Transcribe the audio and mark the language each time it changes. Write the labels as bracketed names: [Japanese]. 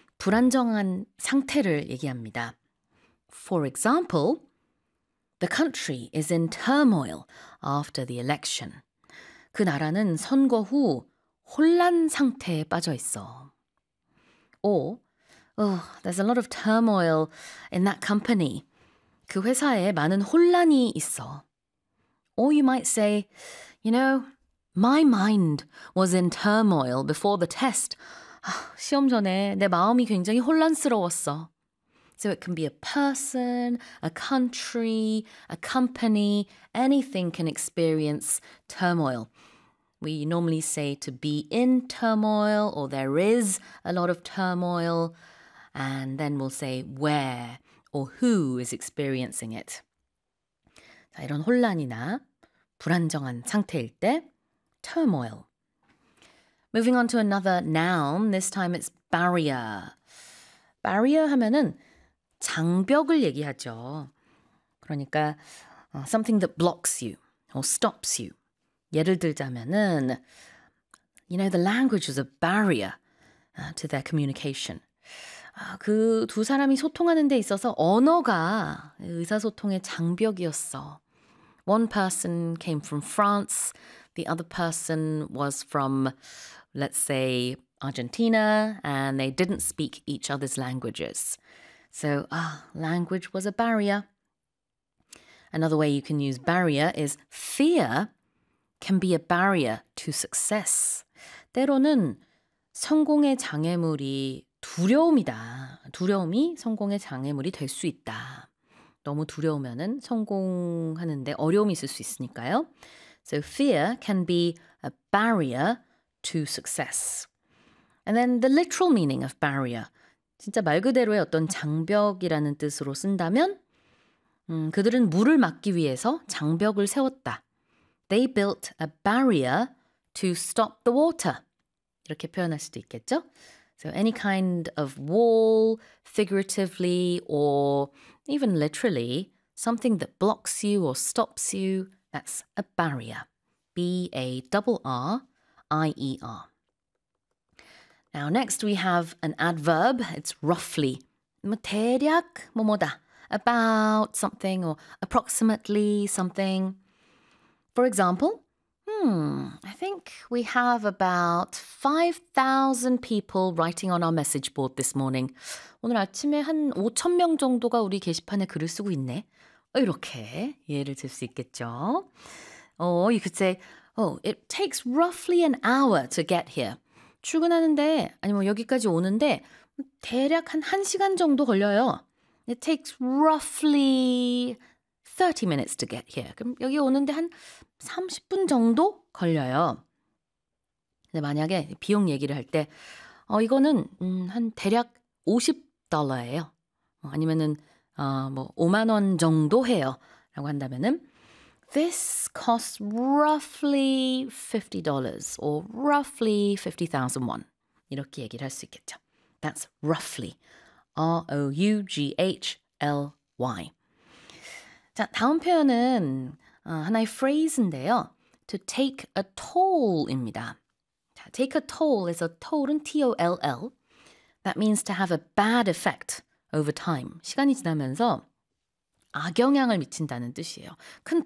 [Korean] 불안정한 상태를 얘기합니다. [English] For example, the country is in turmoil after the election. [Korean] 그 나라는 선거 후 혼란 상태에 빠져 있어. [English] Or, oh, there's a lot of turmoil in that company. [Korean] 그 회사에 많은 혼란이 있어. [English] Or you might say, you know, my mind was in turmoil before the test. [Korean] 시험 전에 내 마음이 굉장히 혼란스러웠어. [English] So it can be a person, a country, a company. Anything can experience turmoil. We normally say to be in turmoil or there is a lot of turmoil. And then we'll say where or who is experiencing it. [Korean] 자, 이런 혼란이나 불안정한 상태일 때, turmoil. [English] Moving on to another noun, this time it's barrier. [Korean] Barrier 하면은 장벽을 얘기하죠. [English] 그러니까 something that blocks you or stops you. [Korean] 예를 들자면은, [English] you know, the language was a barrier to their communication. [Korean] 그 두 사람이 소통하는 데 있어서 언어가 의사소통의 장벽이었어. [English] One person came from France. The other person was from, let's say, Argentina, and they didn't speak each other's languages. So, language was a barrier. Another way you can use barrier is fear can be a barrier to success. [Korean] 때로는 성공의 장애물이 두려움이다. 두려움이 성공의 장애물이 될 수 있다. 너무 두려우면은 성공하는데 어려움이 있을 수 있으니까요. [English] So fear can be a barrier to success. And then the literal meaning of barrier. [Korean] 진짜 말 그대로의 어떤 장벽이라는 뜻으로 쓴다면 그들은 물을 막기 위해서 장벽을 세웠다. [English] They built a barrier to stop the water. [Korean] 이렇게 표현할 수도 있겠죠? [English] So any kind of wall, figuratively or even literally, something that blocks you or stops you, that's a barrier. B-A-R-R-I-E-R. Now next we have an adverb. It's roughly. [Korean] 대략 뭐뭐다. [English] About something or approximately something. For example, I think we have about 5,000 people writing on our message board this morning. [Korean] 오늘 아침에 한 5,000명 정도가 우리 게시판에 글을 쓰고 있네. 이렇게 이해를 들 수 있겠죠. [English] Or you could say, oh, it takes roughly an hour to get here. [Korean] 출근하는데, 아니 뭐 여기까지 오는데 대략 한 1시간 정도 걸려요. [English] It takes roughly 30 minutes to get here. [Korean] 그럼 여기 오는데 한 30분 정도 걸려요. 근데 만약에 비용 얘기를 할 때 이거는 한 대략 $50예요. 아니면은 뭐 5만 원 정도 해요. 라고 한다면은 [English] This costs roughly $50 or roughly 50,000 won. [Korean] 이렇게 얘기를 할 수 있겠죠. [English] That's roughly. R-O-U-G-H-L-Y. [Korean] 자, 다음 표현은 하나의 phrase인데요. [English] To take a toll입니다. 자, take a toll is a toll은 T-O-L-L. That means to have a bad effect over time. [Korean] 시간이 지나면서 악영향을 미친다는 뜻이에요. 큰